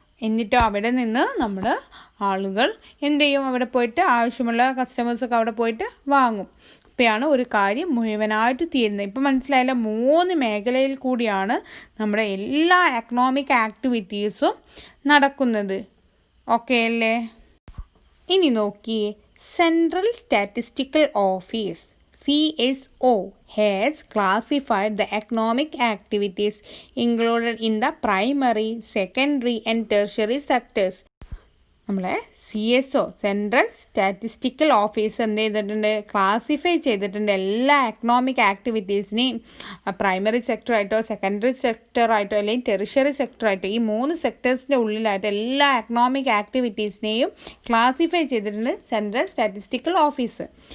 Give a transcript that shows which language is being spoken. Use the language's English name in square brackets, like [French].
[Malayalam] എന്നിട്ടോ അവിടെ നിന്ന് നമ്മൾ ആളുകൾ എന്ത് ചെയ്യും? അവിടെ പോയിട്ട് ആവശ്യമുള്ള കസ്റ്റമേഴ്സൊക്കെ അവിടെ പോയിട്ട് വാങ്ങും. അപ്പോഴാണ് ഒരു കാര്യം മുഴുവനായിട്ട് തീരുന്നത്. ഇപ്പം മനസ്സിലായല്ലോ, 3 മേഖലയിൽ കൂടിയാണ് നമ്മുടെ എല്ലാ എക്കണോമിക് ആക്ടിവിറ്റീസും നടക്കുന്നത്. ഓക്കെ അല്ലേ? ഇനി നോക്കിയേ. [English] Central statistical office CSO has classified the economic activities included in the primary, secondary and tertiary sectors. [Malayalam] നമ്മളെ CSO സെൻട്രൽ സ്റ്റാറ്റിസ്റ്റിക്കൽ ഓഫീസ് എന്ത് ചെയ്തിട്ടുണ്ട്, ക്ലാസിഫൈ ചെയ്തിട്ടുണ്ട് എല്ലാ എക്കണോമിക് ആക്ടിവിറ്റീസിനെയും പ്രൈമറി സെക്ടറായിട്ടോ സെക്കൻഡറി സെക്ടറായിട്ടോ അല്ലെങ്കിൽ ടെറിഷറി സെക്ടറായിട്ടോ ഈ 3 സെക്ടേഴ്സിൻ്റെ ഉള്ളിലായിട്ട് എല്ലാ എക്കണോമിക് ആക്ടിവിറ്റീസിനെയും ക്ലാസിഫൈ ചെയ്തിട്ടുണ്ട് സെൻട്രൽ സ്റ്റാറ്റിസ്റ്റിക്കൽ ഓഫീസ്.